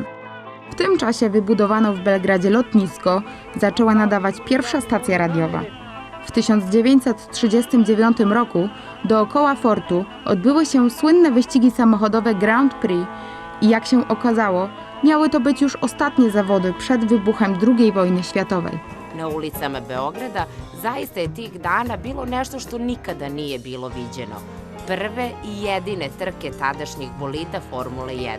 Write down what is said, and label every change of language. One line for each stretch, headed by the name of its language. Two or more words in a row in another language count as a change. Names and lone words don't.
Polish: W tym czasie wybudowano w Belgradzie lotnisko, zaczęła nadawać pierwsza stacja radiowa. W 1939 roku dookoła fortu odbyły się słynne wyścigi samochodowe Grand Prix i jak się okazało, miały to być już ostatnie zawody przed wybuchem II wojny światowej.
Serbian: Na ulicama Beograda zaista je tih dana bilo nešto što nikada nije bilo viđeno. Prve i jedine trke tadašnjih bolida Formule 1.